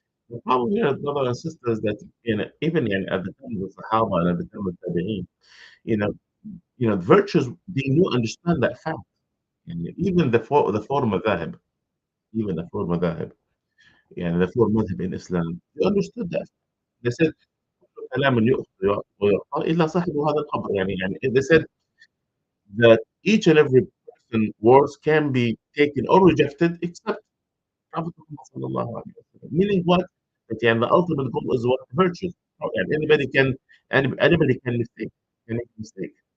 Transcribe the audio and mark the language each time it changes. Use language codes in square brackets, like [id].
[en] The problem here, brothers and sisters, that even at the time of the Sahaba and at the time of Tabi'in, you know, virtues, they do understand that fact. And even the four madhahib, even the four madhahib, the four madhab in Islam, they understood that. They said, [ar] كلام يؤخذ ويعطى إلا صاحب هذا القبر. [en] They said that each and every person words can be taken or rejected except Prophet Muhammad sallallahu alaihi wasallam. Meaning what? That the ultimate goal is what? Virtues. Anybody can make mistake.